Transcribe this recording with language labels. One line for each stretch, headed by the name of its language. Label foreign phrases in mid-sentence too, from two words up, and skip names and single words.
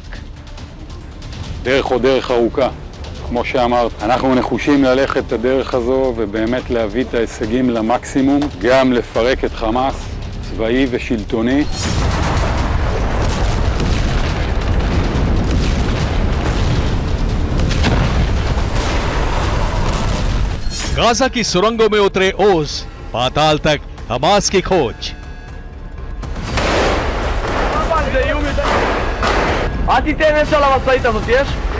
Hebrew: דרך עוד דרך ארוכה. כמו שאמרת, אנחנו נחושים ללכת את הדרך הזו ובאמת להביא את ההישגים למקסימום, גם לפרק את חמאס, צבאי ושלטוני.
Hindi: गाजा की सुरंगों में उतरे ओज, पाताल तक हमास की खोज।
Hebrew: אל תיתן אש על המשאית הזאת, יש?